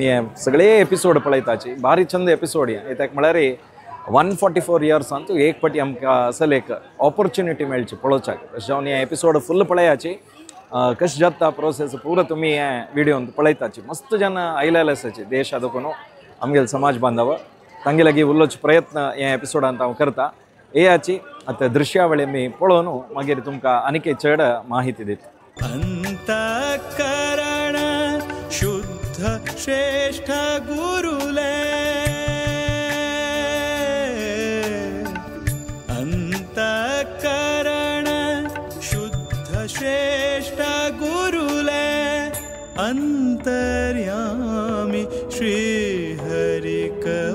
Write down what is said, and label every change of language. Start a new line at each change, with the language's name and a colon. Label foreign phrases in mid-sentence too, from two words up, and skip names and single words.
Konkani: हे सगळे एपिसोड पळयताचे भारी छंद एपिसोड हे ताका म्हळ्यार 144 इयर्स अंतू एक पटी आमकां असल एक ऑपॉर्च्युनिटी मेळची पळोवच्याक तशें जावन हे एपिसोड फुल्ल पळयाची कशें जाता प्रोसेस पुरो तुमी हे विडियोन पळयताची मस्त जन आयलेले आसाचे देश देखून आमगेले समाज बांधव तांगे लागीं उलोवचे प्रयत्न हे एपिसोडांत हांव करता येयाची आतां दृश्यावळी आमी पळोवन मागीर तुमकां आनीक चड माहिती दिता. अंतःकरण शुद्ध श्रेष्ठ गुरुले अंतःकरण शुद्ध श्रेष्ठ गुरुले अंतर्यामी श्री हरिक